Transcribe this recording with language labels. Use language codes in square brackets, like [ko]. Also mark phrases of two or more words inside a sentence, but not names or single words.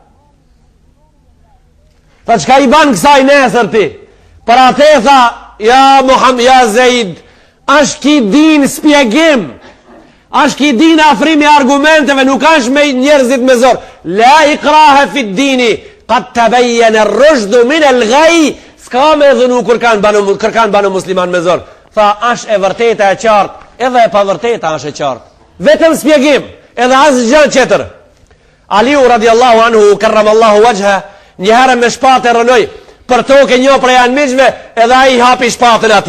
[sq] Tha qka i ban kësaj nesër ti? Për atë tha, ja Muhammed, ja Zeid, është ki din spjegim, është ki din afrimi argumenteve, nuk është me njerëzit me zor. [ar] لا إكراه في الدين, قد تبين الرشد من الغي. [sq] S'ka me dhunu kërkan banu musliman me zor. Tha, është e vërteta e qartë, edhe e pa vërteta është e qartë. Vetëm spjegim, edhe asë gjë tjetër. Aliu [ar] رضي الله عنه كرم الله وجهه, [sq] njëherë me shpatë e rënoj, për toke një prej anëmiqve, edhe a i hapi shpatën ati.